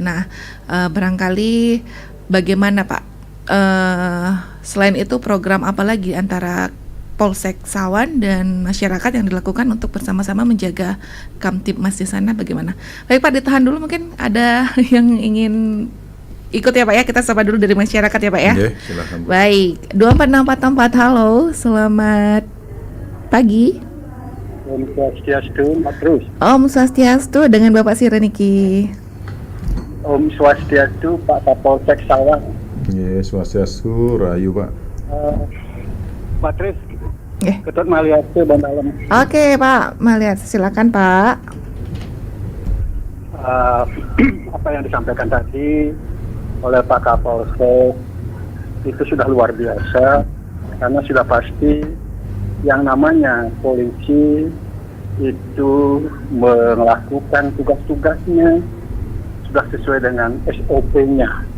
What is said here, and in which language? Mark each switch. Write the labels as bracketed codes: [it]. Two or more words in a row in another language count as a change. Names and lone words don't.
[id] Nah, barangkali bagaimana Pak, selain itu program apa lagi antara Polsek Sawan dan masyarakat yang dilakukan untuk bersama-sama menjaga Kamtibmas di sana, bagaimana? Baik Pak, ditahan dulu, mungkin ada yang ingin ikut ya Pak ya, kita sapa dulu dari masyarakat ya Pak ya. Silakan. Baik, 24644, halo, selamat pagi. [ban] Om Swastiastu, Matrus. Om Swastiastu, [id] dengan Bapak Sireniki. [ban] Om Swastiastu, Pak Kapolsek Sawan. Swastiastu, Rahayu Pak. Matrus. Ketut Maliastu Bandalam. [id] Oke Pak Maliastu, silakan Pak. Apa yang disampaikan tadi oleh Pak Kapolsek itu sudah luar biasa, karena sudah pasti yang namanya polisi itu melakukan tugas-tugasnya sudah sesuai dengan SOP-nya.